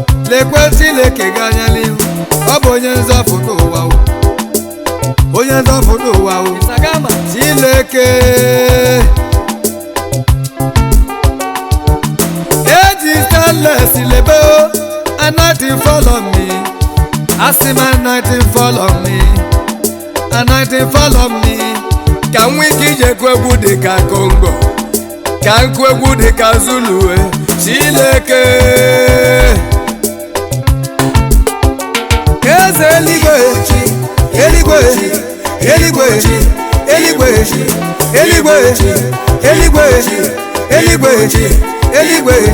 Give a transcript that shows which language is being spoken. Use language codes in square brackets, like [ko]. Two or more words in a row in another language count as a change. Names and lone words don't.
[ig] Lekwe Chineke gị anya n'ihu. Ọ bụ onye nzọpụta ụwa o. Onye nzọpụta ụwa o. Isagama. Chineke. Eji stainless lebe o. [en] Anointing fall on me. [ig] Asị m [en] anointing fall on me. Anointing fall on me. [ig] Ka m nwee ike ije gụọ egwu dị ka Congo. Ka nkụ egwu dị ka Zulu, eh, Chineke. Eze eluigwe, eluigwe, eluigwe, eluigwe, eluigwe, eluigwe, eluigwe.